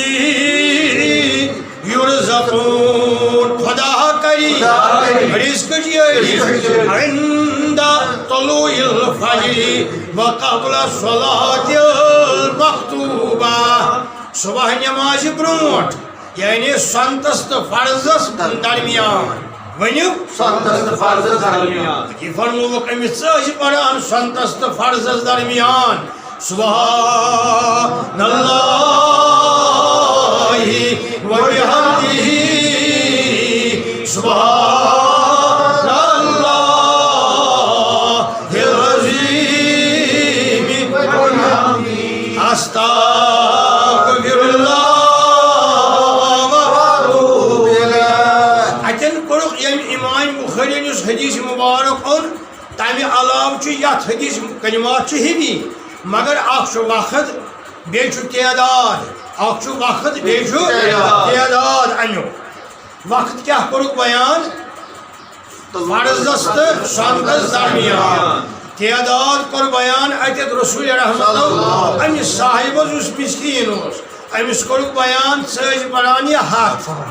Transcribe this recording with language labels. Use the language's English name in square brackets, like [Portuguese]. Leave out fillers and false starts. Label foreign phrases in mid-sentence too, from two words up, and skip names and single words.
[Kashmiri] یُرزقوٗن خدا کری رزقٕچ یٲری [Arabic] عند طلوع الفجر وقبل الصلاة المکتوبہ [Kashmiri] صبح نمازِ برونٛٹھ یعنی سنتس تہٕ فرضس درمیان ؤنِو سنتس تہٕ فرضس درمیان یہِ فرمووُکھ أمِس ژٕ ٲسۍ پران سنتس تہٕ فرضس درمیان [Arabic] سبحان اللہ وبحمدہ سبحان اللہ العظیم وبحمدہ استغفر اللہ [Kashmiri] بخارین یُس حدیث مبارک اوٚن تمہِ علاوٕ چھُ یتھ حدیث کلمات چھِ ہِوی مگر اکھ چھُ وقت بیٚیہِ چھُ تعداد اکھ چھُ وقت بیٚیہِ چھُ تعداد امیُک وقت کیاہ کوٚرُکھ بیان فرضس تہٕ سنتس درمیان تعداد کوٚر بیان اَتٮ۪تھ رسول رحمت أمِس صاحبس یُس مسکیٖن اوس أمِس کوٚرُکھ بیان ژٕ ٲسۍ پران یہِ ہتھ